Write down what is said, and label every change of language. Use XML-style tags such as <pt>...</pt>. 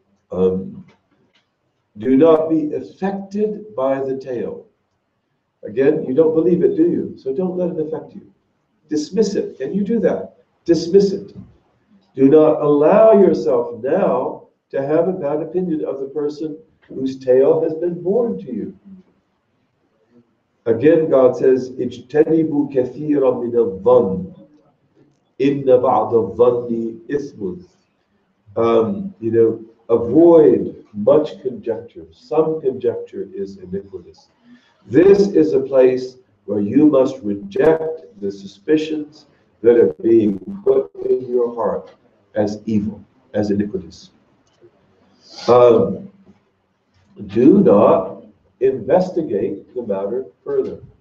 <en>Do not be affected by the tale. Again, you don't believe it, do you? So don't let it affect you. Dismiss it. Can you do that? Dismiss it. Do not allow yourself now to have a bad opinion of the person whose tale has been born to you. Again, God says,</en> <ar>اجتنبوا كثيرا من الظن إن بعض الظن إثم.</ar> <en>Avoid much conjecture. Some conjecture is iniquitous. This is a place where you must reject the suspicions that are being put in your heart as evil, as iniquitous. Do not investigate the matter further.</en>